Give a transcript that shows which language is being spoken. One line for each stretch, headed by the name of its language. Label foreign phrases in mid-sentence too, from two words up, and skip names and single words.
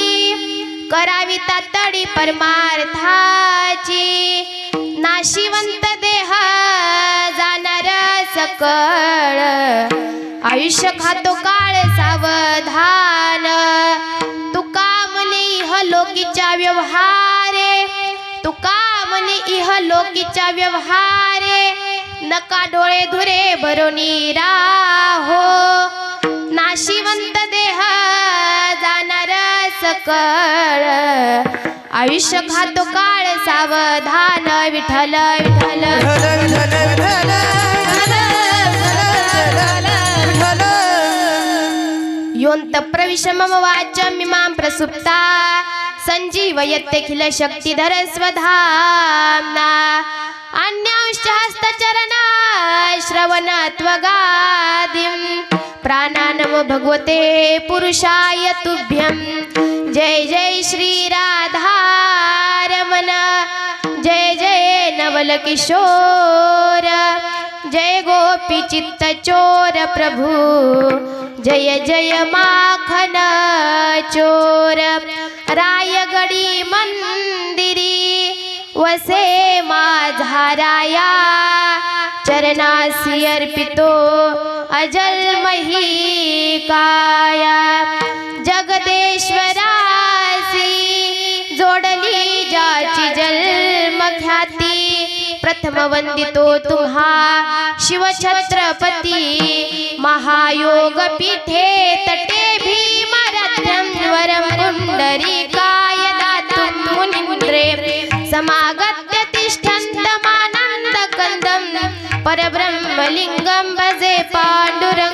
Marathi: करावी तातडी परमार्थाची, नाशिवंत देह जाणार सकळ, आयुष्य खातो काळ सावधान, तुका म्हणे इह लोकीच्या व्यवहारे, तुका म्हणे इह लोकीच्या व्यवहारे, नका डोळे धुरे भरोनी राहो, नाशिवंत देह जाणार सकळ, आयुष्य खातो काळ सावधान, विठ्ठल विठ्ठल
Sanskrit: योऽन्त प्रविश्य मम वाचं इमां प्रसुप्ता, सञ्जीवयत्यखिल शक्तिधर स्वधाम्ना, अन्यांश्च हस्तचरणा श्रवणत्वगादिं, प्राणानमो भगवते पुरुषाय तुभ्यं,
Hindi: जय जय श्री राधारमण, जय जय नवल किशोर, जय गोपी चित्त चोर प्रभु, जय जय माखन चोर,
Marathi: रायगडी मंदिरी वसे माझा राया, चरणासी अर्पितो अजल मही काया, जगदेश्वरासी जोडली जाची जन्म ख्याती, प्रथम वंदितो तुम्हा शिवछत्रपती,
Sanskrit: महायोग पीठे तटे भीमरथ्यं वरं पुंडरीकाय दातुं मुनीन्द्रे, समागत्य तिष्ठन्तमानन्दकन्दं परब्रह्मलिङ्गं भजे पाण्डुरङ्ग,